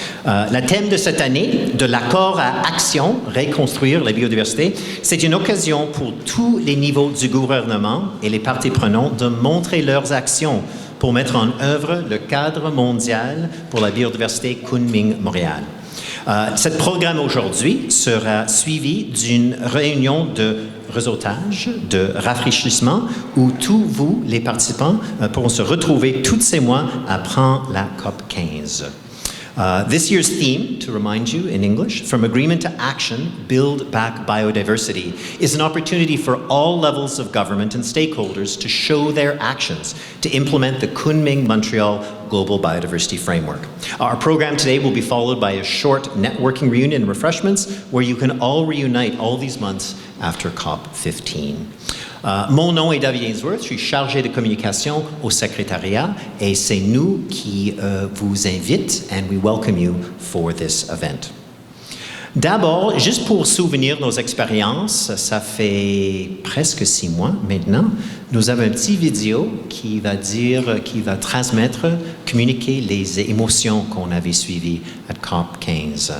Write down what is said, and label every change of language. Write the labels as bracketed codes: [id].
[fr] Le thème de cette année, de l'accord à action, reconstruire la biodiversité, c'est une occasion pour tous les niveaux du gouvernement et les parties prenantes de montrer leurs actions pour mettre en œuvre le cadre mondial pour la biodiversité Kunming-Montréal. Ce programme aujourd'hui sera suivi d'une réunion de réseautage, de rafraîchissement, où tous vous, les participants, pourront se retrouver tous ces mois après la COP 15. [en] This year's theme, to remind you in English, From Agreement to Action, Build Back Biodiversity, is an opportunity for all levels of government and stakeholders to show their actions to implement the Kunming-Montreal Global Biodiversity Framework. Our program today will be followed by a short networking reunion and refreshments where you can all reunite all these months after COP15. [fr] Mon nom est David Ainsworth, je suis chargé de communication au secrétariat et c'est nous qui vous invite [en] and we welcome you for this event. [fr] D'abord, juste pour souvenir nos expériences, ça fait presque 6 mois maintenant, nous avons un petit vidéo qui va transmettre, communiquer les émotions qu'on avait suivies à COP 15.